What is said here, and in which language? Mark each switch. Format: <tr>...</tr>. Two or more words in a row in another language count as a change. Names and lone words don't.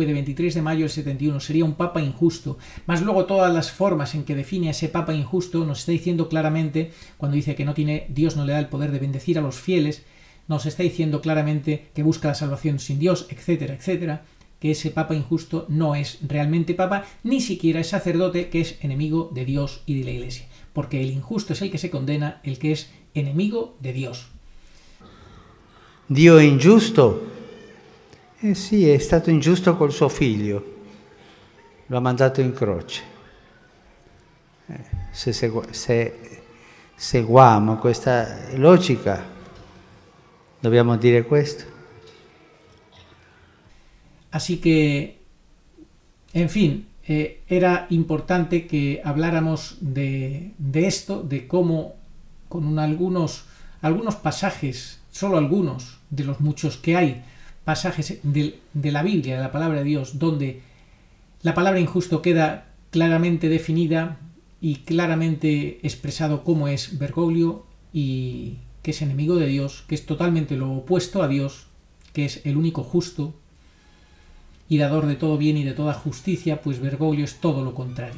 <es>de 23 de mayo del 71, sería un papa injusto, más luego todas las formas en que define a ese papa injusto, nos está diciendo claramente, cuando dice que Dios no le da el poder de bendecir a los fieles, nos está diciendo claramente que busca la salvación sin Dios, etcétera, etcétera, que ese papa injusto no es realmente papa, ni siquiera es sacerdote, que es enemigo de Dios y de la Iglesia, porque el injusto es el que se condena, el que es enemigo de Dios.</es> <it>Dio è ingiusto? Sì, è stato ingiusto col suo figlio, lo ha mandato in croce. Se seguiamo questa logica, dobbiamo dire questo.</it> <es>Así que, en fin, era importante que habláramos de esto, de cómo con algunos pasajes, solo algunos de los muchos que hay, pasajes de la Biblia, de la palabra de Dios, donde la palabra injusto queda claramente definida y claramente expresado cómo es Bergoglio y que es enemigo de Dios, que es totalmente lo opuesto a Dios, que es el único justo y dador de todo bien y de toda justicia, pues Bergoglio es todo lo contrario.</es>